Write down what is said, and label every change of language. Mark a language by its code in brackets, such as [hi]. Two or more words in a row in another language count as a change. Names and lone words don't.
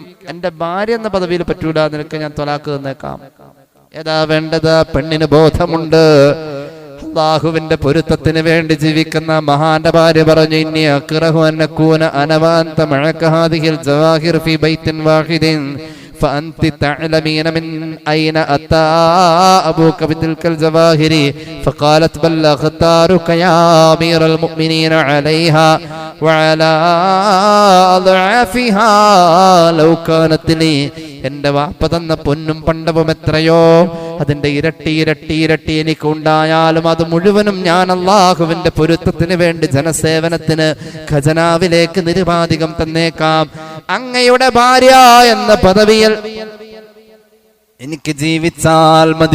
[ml] എന്റെ ഭാര്യ എന്ന പദവിയിൽ പറ്റൂല, നിനക്ക് ഞാൻ ത്വലാഖ് തന്നേക്കാം. ഏതാ വേണ്ടത്? പെണ്ണിന് ബോധമുണ്ട്. അള്ളാഹുവിന്റെ പൊരുത്തത്തിന് വേണ്ടി ജീവിക്കുന്ന മഹാന്റെ ഭാര്യ പറഞ്ഞു, [ar] إني أكره أن أكون أنا وأنت معك هذه الجواهر في بيت واحد فأنت تعلمين من أين أتى أبوك بتلك الجواهر فقالت بل أختارك يا أمير المؤمنين عليها وعلى أضعافها لو كانت لي. [ml] എന്റെ വാപ്പ തന്ന പൊന്നും പണ്ടവും എത്രയോ അതിന്റെ ഇരട്ടി ഇരട്ടി ഇരട്ടി എനിക്ക് ഉണ്ടായാലും അത് മുഴുവനും ഞാൻ അള്ളാഹുവിന്റെ പൊരുത്തത്തിന് വേണ്ടി ജനസേവനത്തിന് ഖജനാവിലേക്ക് നിരുപാധികം തന്നേക്കാം. അങ്ങയുടെ ഭാര്യ എന്ന പദവിയിൽ എനിക്ക് ജീവിച്ചാൽ മതി.